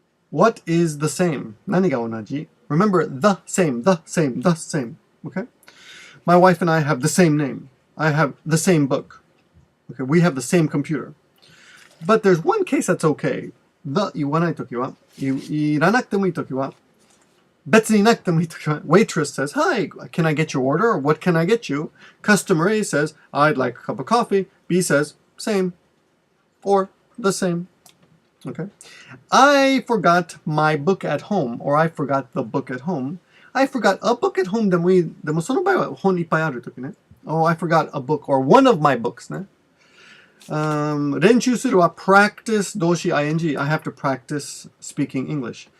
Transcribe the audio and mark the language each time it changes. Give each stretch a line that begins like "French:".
English: What is the same?
Japanese: 何が同じ?
English: Remember, the same, the same, the same. Okay? My wife and I have the same name. I have the same book. Okay, we have the same computer. But there's one case that's okay.
Japanese: The 言わないときは、いらなくてもいいときは、別になくてもいいときは、
English: waitress says, "Hi, can I get your order?" or "What can I get you?" Customer A says, "I'd like a cup of coffee." B says, "Same." Or the same. Okay. I forgot my book at home, or I forgot the book at home. I forgot a book at home
Japanese: でもいい。でもその場合は本いっぱいあるときね。
English: Oh, I forgot a book, or one of my books ね。
Japanese: 練習するは practice 動詞 ing.
English: I have to practice speaking English.